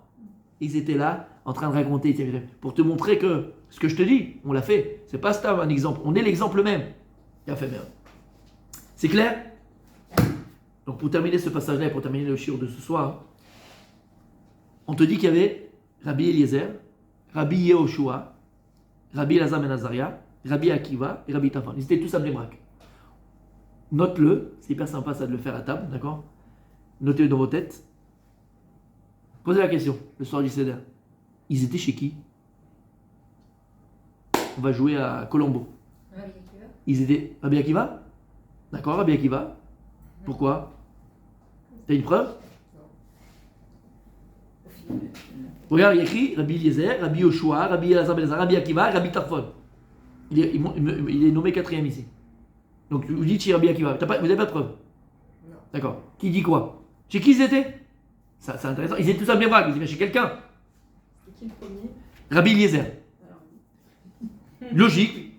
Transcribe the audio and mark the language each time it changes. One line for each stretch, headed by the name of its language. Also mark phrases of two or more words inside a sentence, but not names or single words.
French: Ils étaient là, en train de raconter, pour te montrer que ce que je te dis, on l'a fait. C'est pas ça un exemple. On est l'exemple même. Il a fait merde. C'est clair? Donc pour terminer ce passage-là et pour terminer le shiur de ce soir, on te dit qu'il y avait Rabbi Eliezer, Rabbi Yehoshua, Rabbi Elazar ben Azaria, Rabbi Akiva et Rabbi Tarfon. Ils étaient tous à Bnei Brak. Note-le, c'est hyper sympa ça de le faire à table, d'accord? Notez-le dans vos têtes. Posez la question, le soir du Seder. Ils étaient chez qui? On va jouer à Colombo. Rabbi Akiva. Ils étaient Rabbi Akiva? D'accord, Rabbi Akiva. Pourquoi? T'as une preuve? Regarde, il y a écrit Rabbi Eliezer, Rabbi Yoshua, Rabbi Elazar ben Azaria, Rabbi Akiva, Rabbi Tarfon. Il est nommé quatrième ici. Donc vous dites chez Rabbi Akiva. Vous n'avez pas de preuve? Non. D'accord. Qui dit quoi? Chez qui ils étaient? Ça, c'est intéressant. Ils étaient tous à Bnei Brak, ils étaient chez quelqu'un. C'est qui le premier? Rabbi Eliezer. Alors, Logique.